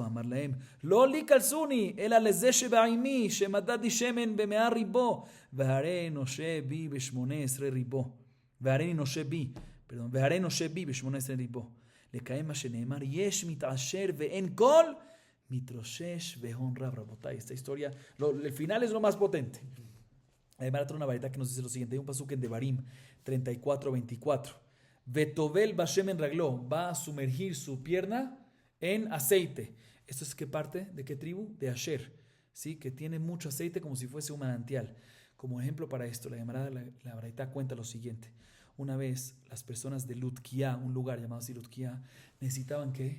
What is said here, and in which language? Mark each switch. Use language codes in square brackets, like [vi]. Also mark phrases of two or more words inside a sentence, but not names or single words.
[he] אמר להם, לא לי קלסוני, אלא לזה שבעימי, שמדדתי שמן ב100 ריבו, והרי נושה בי ב18 ריבו. והרי נושה בי ב18 ריבו. לקיים מה שנאמר, יש מתעשר ואין כל מתרושש והון רב. [es] Rabotay, esta historia, el final es lo más potente. Además, trae una varita que nos dice lo siguiente. Hay un pasuk en Devarim 34:24. [he] וטובל בשמן רגלו, [es] va a sumergir su pierna en aceite. ¿Esto es qué parte? ¿De qué tribu? De Asher, ¿sí? Que tiene mucho aceite como si fuese un manantial. Como ejemplo para esto, la varita cuenta lo siguiente. Una vez las personas de Ludkia, un lugar llamado así Ludkia, necesitaban ¿qué?